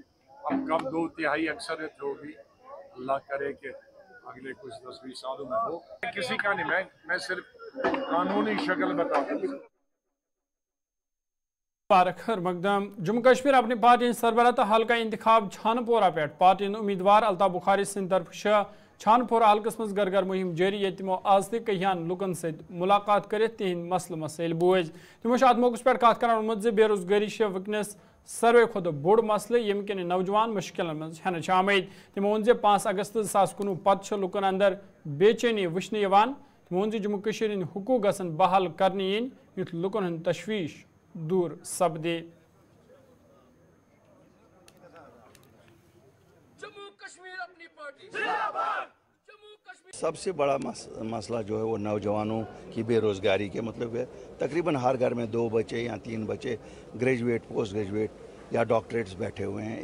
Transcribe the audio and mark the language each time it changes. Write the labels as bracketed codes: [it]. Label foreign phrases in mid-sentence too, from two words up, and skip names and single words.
[hi] अब कब 2/3 अक्सरियत होगी, अल्लाह करे कि अगले कुछ 10-20 सालों में हो। किसी का नहीं, मैं सिर्फ कानूनी शक्ल बताऊँ। [ks] खैर मकदम जम्मू कश्मीर अपनी पार्टी सरबराह तो हल्का इंतखाब छानपोरा पे पार्टी उम्मीदवार अल्ताफ बुखारी सिंद तरफ छानपोरा हल्कस मज घर घर मुहिम जारी ये तमो आज तहन लुकन मुलाकात कर तिहद मसल मसाइल बोझ तमो अत मौके पे कत कर वोनमुत बेरोजगारी वनकस सर्वे खुद बोड़ मसल यम किन नौजवान मुश्किल मज हेन आमद तमो वो 5 अगस्त 2019 पत् लुकन अंदर बेचैनी वुचन तमो वो जम्मू कश्मीर हंद हुकूक गसन बहाल करने इन युथ लुकन हंद तशवीश दूर सपदे। [hi] सबसे बड़ा मसला जो है वो नौजवानों की बेरोज़गारी के मतलब है। तकरीबन हर घर में 2 बच्चे या 3 बच्चे [en] graduate, post graduate [hi] या डॉक्टरेट्स बैठे हुए हैं।